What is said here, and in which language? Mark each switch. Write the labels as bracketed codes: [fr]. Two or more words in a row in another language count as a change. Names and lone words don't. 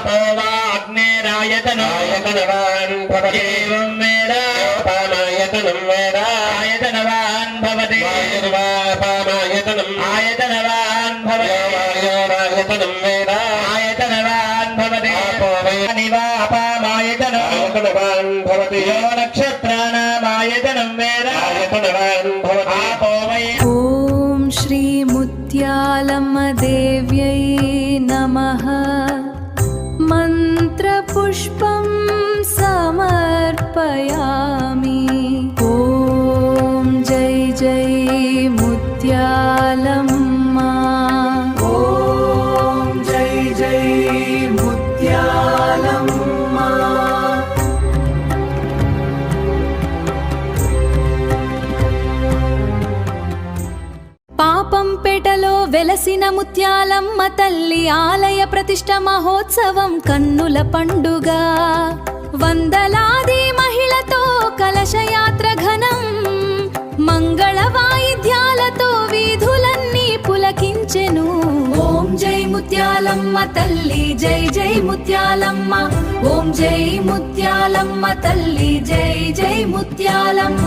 [sa] అగ్నేరాయతనాయతనవాన్ భవతి ఏవం వేదాయతనం వేదాయతనవాన్ భవతి పామాయతనం ఆయతనవాన్ భవతి ఆయతనం వేదాయతనవాన్ భవతి నివాపామాయతనవాన్ భవతి యో నక్షత్రాణామాయతనం వేదాయతనవాన్ భవతి ఆపోవై ॐ श्रीमुत्यालम्मदेव्यै नमः मन्त्रपुष्पं समर्पयामि ॐ जय जय मुत्यालम्मा ॐ जय जय [te] मुत्यालम्मा పాపంపేటలో వెలసిన ముత్యాలమ్మ తల్లి ఆలయ ప్రతిష్ట మహోత్సవం కన్నుల పండుగ వందలాది మహిళతో కలశయాత్ర ఘనం మంగళ వాయిద్యాలతో వీధులన్నీ పులకించెను ఓం జై ముత్యాలమ్మ తల్లి జై జై ముత్యాలమ్మ ఓం జై ముత్యాలమ్మ తల్లి జై జై ముత్యాలమ్మ.